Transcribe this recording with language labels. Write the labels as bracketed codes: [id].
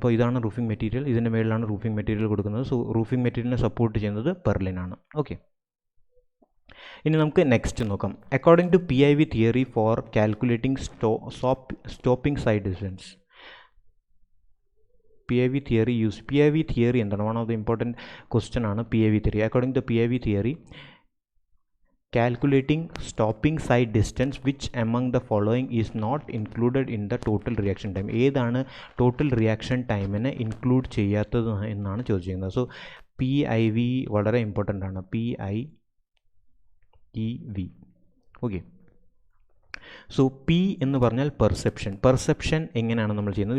[ml] അപ്പോൾ ഇതാണ് roofing material, ഇതിൻ്റെ മേളിലാണ് റൂഫിംഗ് മെറ്റീരിയൽ കൊടുക്കുന്നത്. സോ റൂഫിംഗ് മെറ്റീരിയലിനെ സപ്പോർട്ട് ചെയ്യുന്നത് പെർലിനാണ്. [en] okay, [ml] ഇനി നമുക്ക് നെക്സ്റ്റ് നോക്കാം. [en] According to PIV theory for calculating stopping sight distance. [ml] PIV theory എന്താണ്? [en] one of the important question [ml] ആണ് PIV theory. [en] According to PIV theory, calculating stopping side distance which among the following is not included in the total reaction time. [ml] ഏതാണ് total reaction ടൈമിനെ include ചെയ്യാത്തത് എന്നാണ് ചോദിച്ചിരിക്കുന്നത്. So PIV വളരെ important ആണ്. PIEV. Okay, so P എന്ന് പറഞ്ഞാൽ perception എങ്ങനെയാണ് നമ്മൾ ചെയ്യുന്നത്?